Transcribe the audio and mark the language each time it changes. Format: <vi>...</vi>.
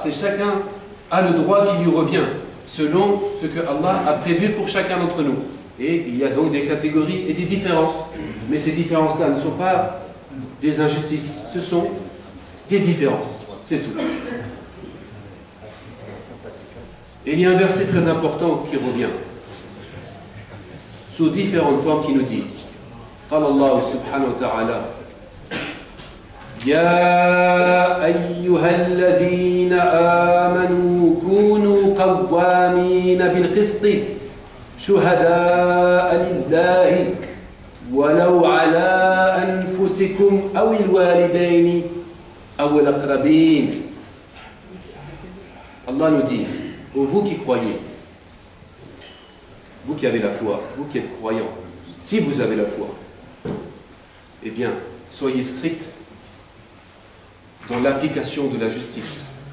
<fr>C'est chacun a le droit qui lui revient, selon ce que Allah a prévu pour chacun d'entre nous. Et il y a donc des catégories et des différences. Mais ces différences-là ne sont pas des injustices, ce sont des différences. C'est tout.</fr> <ar>Et il y a un verset très important qui revient, sous différentes formes, qui nous dit, قال الله سبحانه وتعالى يا أيها الذين آمنوا كونوا قوامين بالقسط شهداء لله ولو على أنفسكم أو الوالدين أو الأقربين.</ar> <fr>Allah nous dit, vous qui croyez, vous qui avez la foi, vous qui êtes croyants, si vous avez la foi, eh bien, soyez stricts dans l'application de la justice.</fr>